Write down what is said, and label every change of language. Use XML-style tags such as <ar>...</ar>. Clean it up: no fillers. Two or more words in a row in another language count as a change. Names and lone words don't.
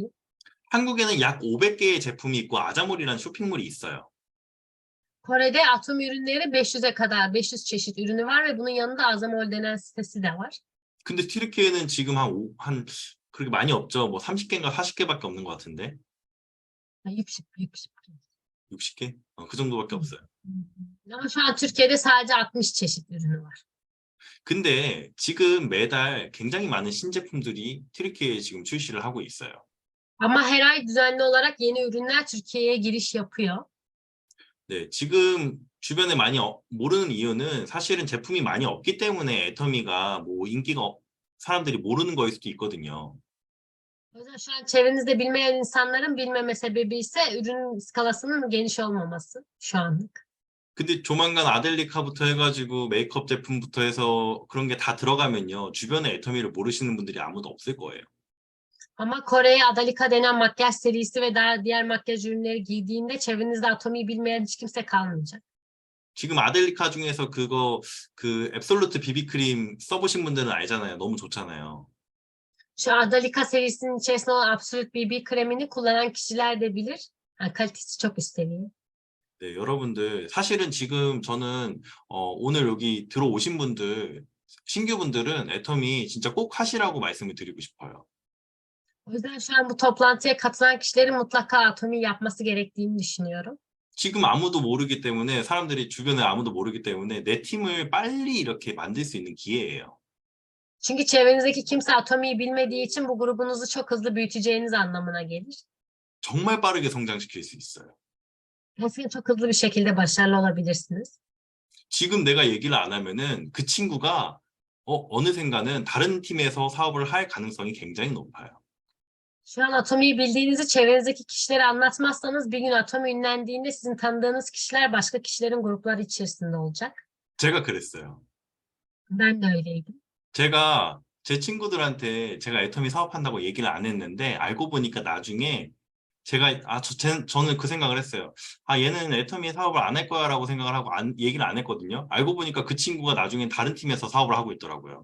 <ko>한국에는 약 500개의 제품이 있고 아자몰이라는 쇼핑몰이 있어요.</ko> <tr>Kore'de atom ürünleri 500 çeşit ürünü var ve bunun yanında Azamol denen sitesi de var.</tr> <ko>근데 튀르키예는 지금 한 그렇게 많이 없죠. 뭐 30개인가 40개밖에 없는 것 같은데. 60. 60개? 그 정도밖에 없어요.</ko> <tr>Ama şu an Türkiye'de sadece 60 çeşit ürünü var.</tr> <ko>근데 지금 매달 굉장히 많은 신제품들이 튀르키예에 지금 출시를 하고 있어요.</ko> <tr>Ama her ay düzenli olarak yeni ürünler Türkiye'ye giriş yapıyor.</tr> <ko>네, 지금 주변에 많이 모르는 이유는 사실은 제품이 많이 없기 때문에 애터미가 뭐 인기가 사람들이 모르는 거일 수도 있거든요.</ko> <tr>O yüzden şu an çevrenizde bilmeyen insanların bilmeme sebebi ise ürün skalasının geniş olmaması şu anlık.</tr> <ko>근데 조만간 아델리카부터 해가지고 메이크업 제품부터 해서 그런 게 다 들어가면요. 주변에 애터미를 모르시는 분들이 아무도 없을 거예요.</ko> <tr>Ama Kore'ye Adalika denen makyaj serisi ve daha diğer makyaj ürünleri giydiğinde çevrenizde Atomi'yi bilmeyen hiç kimse kalmayacak.</tr> <ko>지금 아델리카 중에서 그거 그 앱솔루트 비비크림 써보신 분들은 알잖아요. 너무 좋잖아요.</ko> <tr>Şu Adalika serisinin içerisinde olan Absolute BB kremini kullanan kişiler de bilir. Yani kalitesi çok üst seviye.</tr> <ko>네, 여러분들 사실은 지금 저는 오늘 여기 들어오신 분들 신규분들은 애터미 진짜 꼭 하시라고 말씀을 드리고 싶어요.</ko> <tr>O yüzden şu an bu toplantıya katılan kişilerin mutlaka atomi yapması gerektiğini düşünüyorum.</tr> <ko>지금 아무도 모르기 때문에 사람들이 주변에 아무도 모르기 때문에 내 팀을 빨리 이렇게 만들 수 있는 기회예요.</ko> <tr>Çünkü çevrenizdeki kimse atomiyi bilmediği için bu grubunuzu çok hızlı büyüteceğiniz anlamına gelir.</tr> <ko>정말 빠르게 성장시킬 수 있어요.</ko> <tr>Dolayısıyla çok hızlı bir şekilde başarılı olabilirsiniz.</tr> <ko>지금 내가 얘기를 안 하면은 그 친구가 어느샌가는 다른 팀에서 사업을 할 가능성이 굉장히 높아요.</ko> <tr>Şu an atomiyi bildiğinizi çevrenizdeki kişilere anlatmazsanız bir gün atomi ünlendiğinde sizin tanıdığınız kişiler başka kişilerin grupları içerisinde olacak.</tr> <ko>제가 그랬어요.</ko> <tr>Ben de öyleydim.</tr> <ko>제가 제 친구들한테 제가 애터미 사업한다고 얘기를 안 했는데 알고 보니까 나중에 제가 저는 그 생각을 했어요. 얘는 애터미 사업을 안 할 거야라고 생각을 하고 얘기를 안 했거든요. 알고 보니까 그 친구가 나중에 다른 팀에서 사업을 하고 있더라고요.</ko>